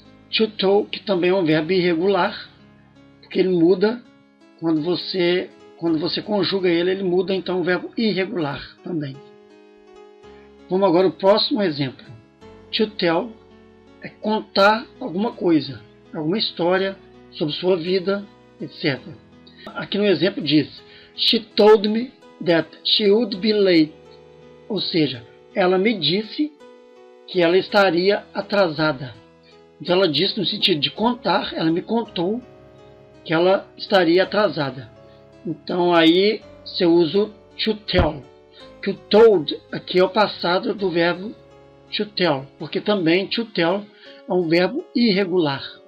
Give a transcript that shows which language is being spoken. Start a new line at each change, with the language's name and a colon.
Portuguese: To talk também é um verbo irregular, porque ele muda quando você conjuga ele muda, então o verbo irregular também. Vamos agora ao próximo exemplo. To tell é contar alguma coisa, alguma história sobre sua vida, etc. Aqui no exemplo diz:
English: She told me that she would be late.
Portuguese: Ou seja, ela me disse que ela estaria atrasada. Então ela disse no sentido de contar, ela me contou que ela estaria atrasada. Então aí você usa o to tell. Que o told aqui é o passado do verbo to tell, porque também to tell é um verbo irregular.